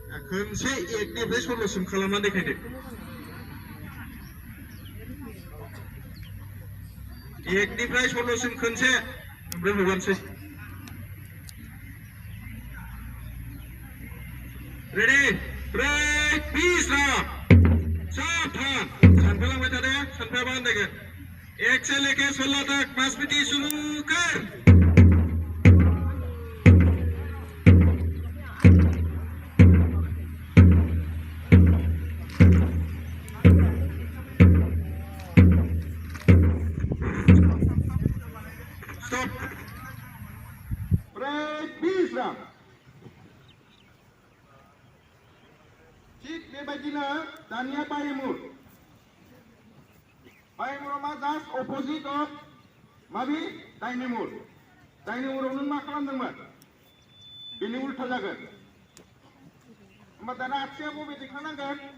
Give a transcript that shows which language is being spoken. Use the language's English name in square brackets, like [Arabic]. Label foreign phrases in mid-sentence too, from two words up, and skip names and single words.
[Bodo] खनसे एकनिफ्राय 16सिम खालामना देखायदो एकनिफ्राय 16सिम खनसे ओमफ्राय हगारसै [English] ready break [Bodo] बिस्राम साबधान सानफालांबाय थादो सानफायाबा आन्दायगोन [Hindi] 1 से लेके 16 तक 5 मिनट शुरू कर [English] stop break [Hindi] बिस्राम [Bodo] ठीक बेबायदिनो दानिया बायमुर मा [English] just opposite of [Bodo] माबि डाइनेमुर डाइनेमुराव नों मा खालामदोंमोन बेनि उल्था जागोन होमबा दाना आथिया बबे देखानांगोन